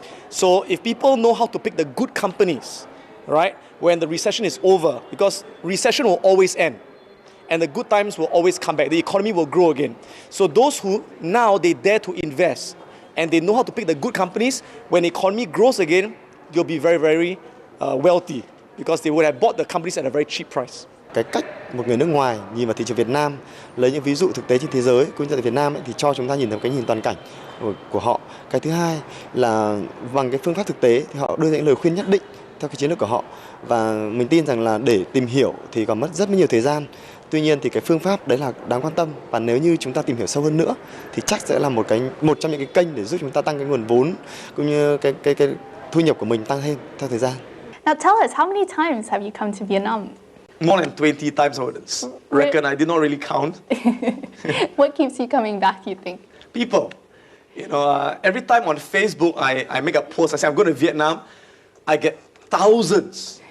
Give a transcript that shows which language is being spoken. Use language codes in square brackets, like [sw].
[en] So if people know how to pick the good companies, right, when the recession is over, because recession will always end, and the good times will always come back, the economy will grow again. So those who now they dare to invest, and they know how to pick the good companies, when the economy grows again, you'll be very, very wealthy because they would have bought the companies at a very cheap price. [vi] Cái cách một người nước ngoài nhìn vào thị trường Việt Nam, lấy những ví dụ thực tế trên thế giới cũng như tại Việt Nam ấy, thì cho chúng ta nhìn thấy cái nhìn toàn cảnh của họ. Cái thứ hai là bằng cái phương pháp thực tế thì họ đưa ra những lời khuyên nhất định theo cái chiến lược của họ, và mình tin rằng là để tìm hiểu thì còn mất rất nhiều thời gian. Tuy nhiên thì cái phương pháp đấy là đáng quan tâm, và nếu như chúng ta tìm hiểu sâu hơn nữa thì chắc sẽ là một trong những cái kênh để giúp chúng ta tăng cái nguồn vốn cũng như cái thu nhập của mình tăng thêm theo thời gian. [en] Now tell us, how many times have you come to Vietnam? More than 20 times I would reckon. I did not really count. What keeps you coming back, you think? People. Every time on Facebook I make a post, I say I'm going to Vietnam, I get thousands.